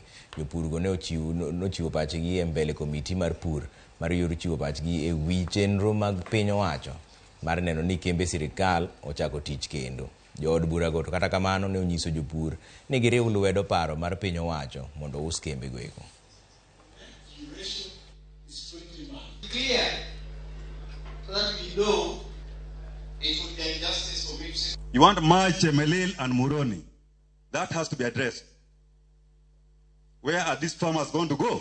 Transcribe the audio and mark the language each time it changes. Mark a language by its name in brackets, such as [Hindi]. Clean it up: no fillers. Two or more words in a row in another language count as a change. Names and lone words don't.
[Luo (Kenya and Tanzania)] Jopurgo nochiwo pachgi e mbele komiti mar pur mar yor chiwo pachgi e wi chenro mag piny owacho mar neno ni kembe sirkal ochako tich kendo. Jood burago to kata kamano ne onyiso jopur ni giriw lwedo paro mar piny owacho mondo us kembego eko. [English] You want to merge Chemelil and Muhoroni. That has to be addressed. Where are these farmers going to go?